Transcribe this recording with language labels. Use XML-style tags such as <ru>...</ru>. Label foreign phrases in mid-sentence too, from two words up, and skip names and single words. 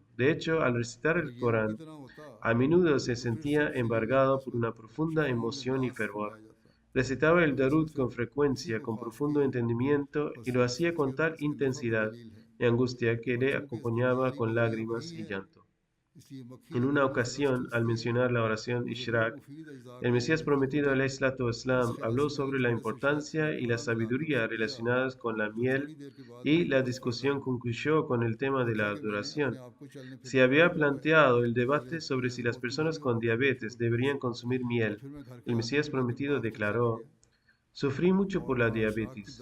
<es>De hecho, al recitar el Corán, a menudo se sentía embargado por una profunda emoción y fervor. Recitaba el Darud con frecuencia, con profundo entendimiento, y lo hacía con tal intensidad y angustia que le acompañaba con lágrimas y llanto. En una ocasión, al mencionar la oración Ishraq, el Mesías prometido</es> <ar>عليه الصلاة والسلام</ar> <es>habló sobre la importancia y la sabiduría relacionadas con la miel, y la discusión concluyó con el tema de la adoración. Se había planteado el debate sobre si las personas con diabetes deberían consumir miel. El Mesías prometido declaró: sufrí mucho por la diabetes.</es>